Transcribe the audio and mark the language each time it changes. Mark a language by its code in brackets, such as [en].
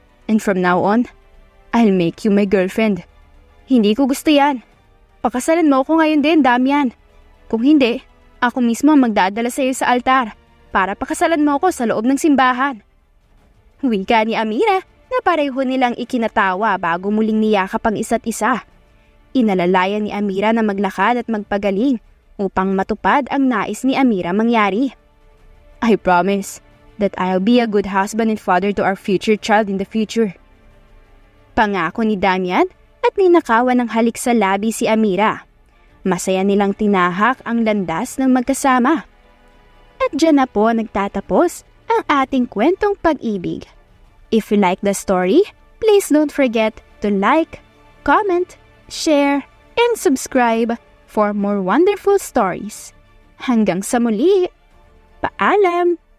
[en] And from now on, I'll make you my girlfriend. [tl] Hindi ko gusto yan. Pakasalan mo ako ngayon din, Damian. Kung hindi, ako mismo ang magdadala sa iyo sa altar para pakasalan mo ako sa loob ng simbahan. Wika ni Amira na pareho nilang ikinatawa bago muling niyakap ang isa't isa. Inalalayan ni Amira na maglakad at magpagaling upang matupad ang nais ni Amira mangyari. [en] I promise that I'll be a good husband and father to our future child in the future. [tl] Pangako ni Damian at ninakawan ng halik sa labi si Amira. Masaya nilang tinahak ang landas ng magkasama. At dyan na po nagtatapos ang ating kwentong pag-ibig. [en] If you like the story, please don't forget to like, comment, share, and subscribe for more wonderful stories. [tl] Hanggang sa muli, paalam!